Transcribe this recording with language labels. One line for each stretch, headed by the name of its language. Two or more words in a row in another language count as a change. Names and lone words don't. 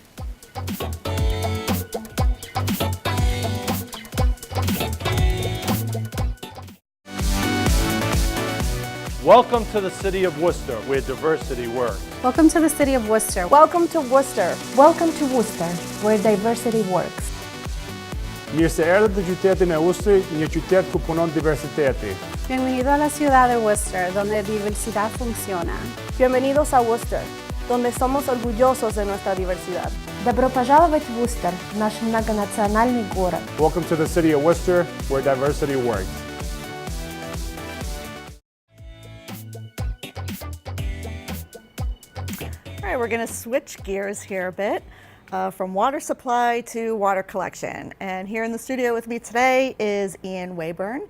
English: Welcome to the City of Worcester, where diversity works. Welcome to the City of Worcester. Welcome to Worcester. Welcome to Worcester, where diversity works.
Albanian: Mirë se erdhët në qytetin e Worcesterit, një qytet ku punon diversiteti.
Spanish: Bienvenido a la ciudad de Worcester, donde diversidad funciona. Bienvenidos a Worcester, donde somos orgullosos de nuestra diversidad.
Russian: Добро пожаловать в Worcester, наш многонациональный город.
English: Welcome to the City of Worcester, where diversity works. All right, we're going to switch gears here a bit from water supply to water collection. And here in the studio with me today is Ian Wayburn.